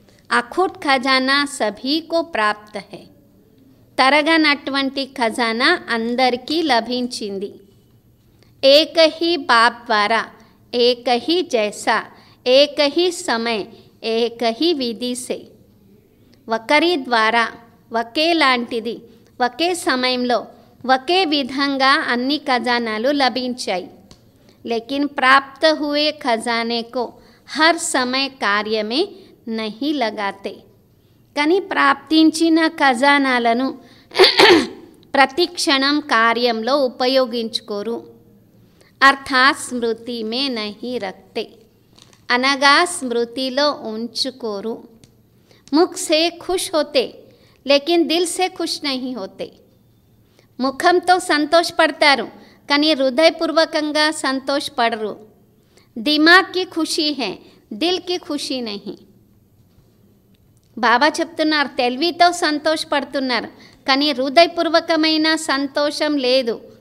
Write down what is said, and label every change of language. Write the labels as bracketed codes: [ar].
[hi] అఖూట్ ఖజానా సభీకో ప్రాప్త హై. [te] తరగనటువంటి ఖజానా అందరికీ లభించింది. [hi] ఏక హీ బాప్ ద్వారా एक ही जैसा, एक ही समय, एक ही విధి से [te] ఒకరి ద్వారా ఒకేలాంటిది, ఒకే సమయంలో ఒకే విధంగా అన్ని ఖజానాలు లభించాయి. [hi] लेकिन प्राप्त हुए खजाने को हर समय कार्य में नहीं लगाते. [te] కానీ ప్రాప్తించిన ఖజానాలను ప్రతి క్షణం కార్యంలో ఉపయోగించుకోరు. [hi] अर्थात स्मृति में नहीं रखते, [te] అనగా స్మృతిలో ఉంచుకోరు. [hi] मुख से खुश होते लेकिन दिल से खुश नहीं होते. [te] ముఖంతో సంతోషపడతారు కానీ హృదయపూర్వకంగా సంతోషపడరు. [hi] దిమాగ్ కి ఖుషీ హై, దిల్ కి ఖుషీ నహీ. [te] బాబా చెప్తున్నారు తెలివితో సంతోషపడుతున్నారు కానీ హృదయపూర్వకమైన సంతోషం లేదు.